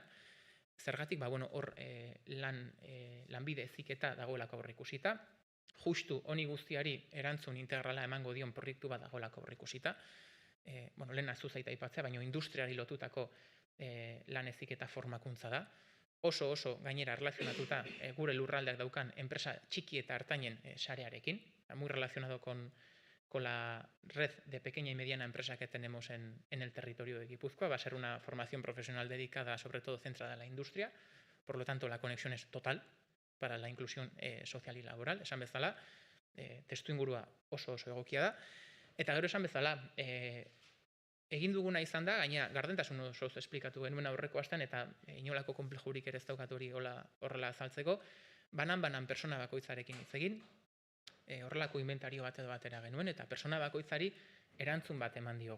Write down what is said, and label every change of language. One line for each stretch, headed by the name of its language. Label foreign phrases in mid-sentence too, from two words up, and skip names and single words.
Basque: Zergatik, hor lanbide heziketa dagoelako aurreikusita, justu honi guztiari erantzun integrala emango dion proiektu bat dagoelako aurreikusita, lehen azu zaita aipatzea, baina industriari lotutako lan heziketa formakuntza da, oso gainera erlazionatuta gure lurraldeak daukan enpresa txiki eta hartainen sarearekin,
Spanish: muy relacionado con la red de pequeña y mediana empresa que tenemos en el territorio de Guipúzcoa. Va a ser una formación profesional dedicada, sobre todo centrada en la industria. Por lo tanto, la conexión es total para la inclusión social y laboral.
Basque: Esan bezala, testuingurua oso egokia da. Eta gero esan bezala, egin duguna izan da, gaina gardentasun osoz esplikatu genuen aurreko astean, eta inolako konplejurik ere ez daukat hori horrela azaltzeko, banan persona bakoitzarekin hitz egin, horrelako inventario bat edo batera genuen, eta persona bakoitzari erantzun bat eman diogu.